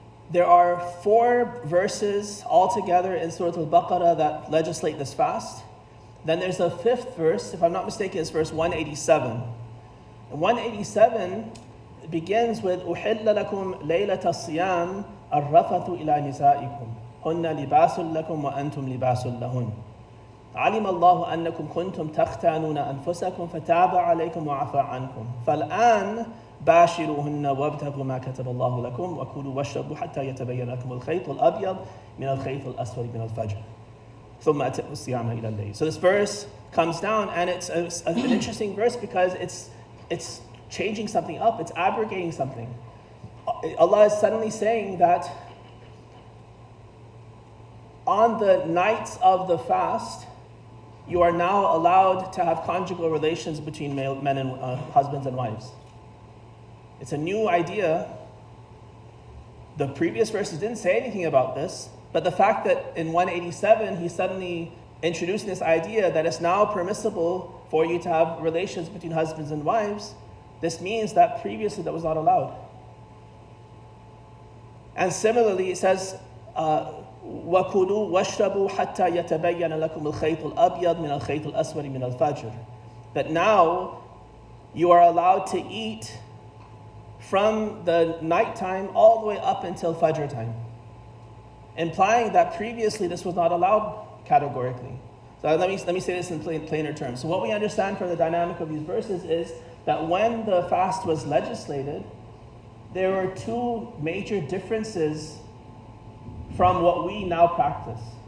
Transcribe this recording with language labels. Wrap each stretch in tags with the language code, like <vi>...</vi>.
<en>There are 4 verses altogether in Surah Al-Baqarah that legislate this fast. Then there's a 5th verse, if I'm not mistaken, it's verse 187. And 187 begins with</en> <ar>أُحِلَّ لَكُمْ لَيْلَةَ الصِّيَامِ الرَّفَثُ إِلَى نِسَائِكُمْ هُنَّ لِبَاسٌ لَكُمْ وَأَنْتُمْ لِبَاسٌ لَهُنْ عَلِمَ اللَّهُ أَنَّكُمْ كُنْتُمْ تَخْتَانُونَ أَنفُسَكُمْ فَتَابَ عَلَيْكُمْ وَعَفَى عَنْكُمْ فَالْآنَ باشروهن وابتغوا ما كتب الله لكم وكلوا واشربوا حتى يتبين لكم الخيط الأبيض من الخيط الأسود من الفجر ثم أتموا الصيام إلى الليل.</ar> <en>So this verse comes down, and it's an interesting verse because it's changing something up, it's abrogating something. Allah is suddenly saying that on the nights of the fast, you are now allowed to have conjugal relations between men and husbands and wives. It's a new idea. The previous verses didn't say anything about this, but the fact that in 187 he suddenly introduced this idea that it's now permissible for you to have relations between husbands and wives, this means that previously that was not allowed. And similarly, it says,</en> <ar>وَكُلُوا وَاشْرَبُوا حَتَّى يَتَبَيَّنَ لَكُمُ الْخَيْطُ الْأَبْيَضُ مِنَ الْخَيْطِ الْأَسْوَدِ مِنَ الْفَجْرِ.</ar> <en>That now you are allowed to eat from the nighttime all the way up until Fajr time, implying that previously this was not allowed categorically. So let me say this in plainer terms. So what we understand from the dynamic of these verses is that when the fast was legislated, there were 2 major differences from what we now practice.</en>